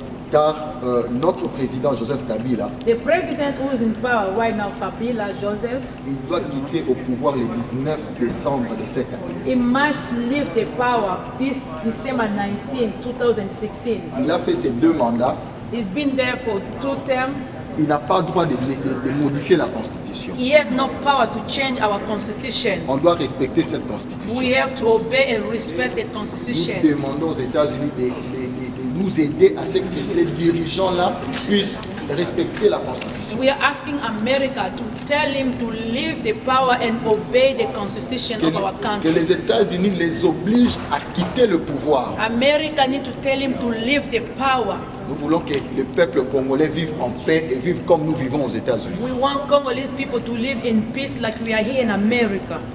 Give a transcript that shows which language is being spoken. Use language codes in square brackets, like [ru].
[fr] car notre président Joseph Kabila, [en] the president who is in power right now, Kabila Joseph, [fr] il doit quitter au pouvoir le 19 décembre de cette année. [en] he must leave the power this December 19, 2016. [fr] Il a fait ses 2 mandats. [en] He's been there for 2 terms. [fr] Il n'a pas le droit de modifier la Constitution. [en] He has no power to change our constitution. [fr] On doit respecter cette Constitution. [en] We have to obey and respect the constitution. [fr] Nous demandons aux États-Unis de nous aider à ce que ces dirigeants-là puissent respecter la Constitution. [en] We are asking America to tell him to leave the power and obey the constitution of our [fr] Que [en] country. [fr] les États-Unis les obligent à quitter le pouvoir. [en] America need to tell him to leave the power. [fr] Nous voulons que le peuple congolais vive en paix et vive comme nous vivons aux États-Unis. [en] We want Congolese people to live in peace like we are here in America.